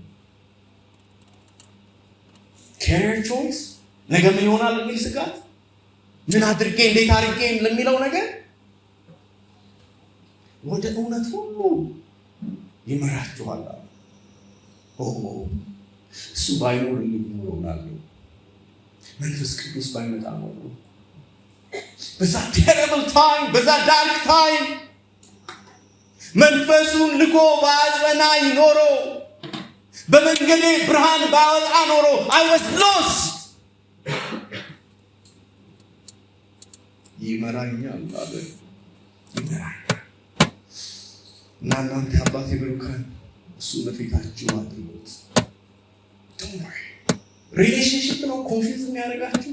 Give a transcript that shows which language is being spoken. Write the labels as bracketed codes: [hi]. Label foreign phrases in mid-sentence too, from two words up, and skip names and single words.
[en] career choice [am] ነገ ምን ይሆናል የሚል ስጋት፣ ምን አድርጌ እንዴት አድርጌ ለሚለው ነገር ወደ እውነት ሁሉ ይመራችኋል። እሱ ባይኖር ይኖራል። መንፈስ ቅዱስ ባይመጣ ነው በዛ [en] terrible time [am] በዛ [en] dark time [am] መንፈሱን ልኮ ባጽናኝ ኖሮ በመንገዴ ብርሃን ባወጣ ኖሮ [en] I was lost። [am] ይመራኛል አለ ይመራኛል። እናንተ አባቴ ብሩካን እሱ ለፊታችሁ አድርጉት። ሪሌሽንሺፕ ነው ኮንፊውዝ የሚያደርጋችሁ?